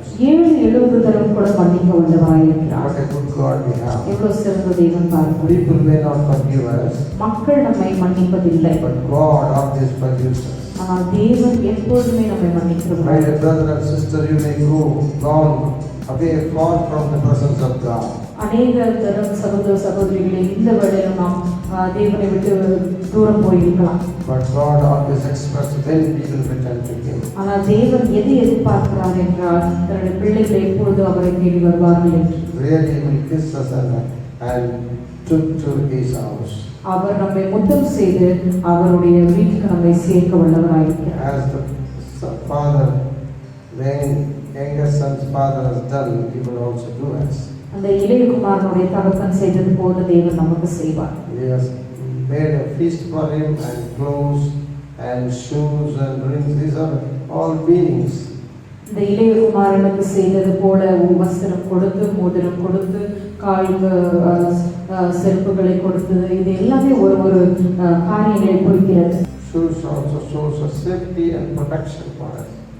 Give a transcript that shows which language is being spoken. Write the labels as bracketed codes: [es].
[ta] 70 தரம் கூட மன்னிக்க வல்லவராயிருக்கிறார். [en] What a good God we have. [ta] எவ்வளவு சிறந்த தேவன் பாருங்கள். [en] People may not forgive us, [ta] மக்கள் நம்மை மன்னிப்பதில்லை, [en] but God always forgives us. [ta] ஆனால் தேவன் எப்பொழுதுமே நம்மை மன்னிக்கிறார். [en] My brother and sister, you may gone away far from the presence of God. [ta] அநேக தரம் சகோதர சகோதரிகளே, இந்த வேளையிலும் நாம் தேவனை விட்டு தூரம் போயிருக்கலாம். [en] But God always expects when people return to Him. [ta] ஆனால் தேவன் எது எதிர்பார்க்கிறார் என்றால் தன்னுடைய பிள்ளைகள் எப்பொழுது அவரை தேடி வருவார்கள் என்று. [en] Really He will kiss us and took to His house. [ta] அவர் நம்மை முத்தம் செய்து அவருடைய வீட்டுக்கு நம்மை சேர்க்க வல்லவராயிருக்கிறார். [en] As the father, the younger son's father has done, He will also do us. [ta] அந்த இளைய குமாரனுடைய தகப்பன் செய்தது போல தேவன் நமக்கு செய்வார். [en] He has made a feast for him and clothes and shoes and rings. These are all meanings. [ta] இந்த இளைய குமாரனுக்கு செய்தது போல வஸ்திரம் கொடுத்து, மோதிரம் கொடுத்து, காலுக்கு செருப்புகளை கொடுத்தது, இது எல்லாமே ஒரு காரியங்களை குறிக்கிறது. [en] Shoes also shows a safety and protection for us.